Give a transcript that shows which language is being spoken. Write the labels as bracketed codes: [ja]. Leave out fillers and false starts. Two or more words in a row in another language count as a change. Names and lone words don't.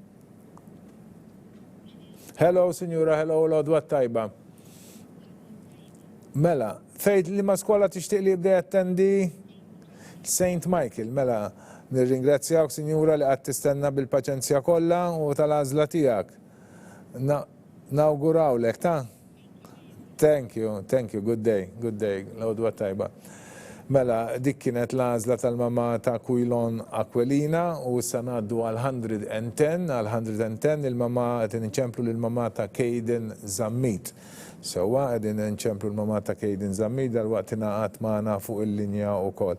[mt] Hello, Sinjura, hello, l-għodwa tajba. Mela, fejd li ma skola tixtieq li jibda jattendi St. Michael, mela, Nirringrazzjawk, Sinjura, li qed tistenna bil-paċenzja kollha u tal-għażla tiegħek. Nawgurawlek, ta'? [en] Thank you, good day, [mt] l-għodwa tajba. Mela, dik kienet l-għażla tal-mama ta' Quilon Aquilina u issa ngħaddu għal 110 il-mama qed inċemplu lill-mama ta' Caden Zammit. Sewwa qegħdin inċemplu l-mama ta' Caden Zammit dal-waqt ingħaqad magħna fuq il-linja wkoll.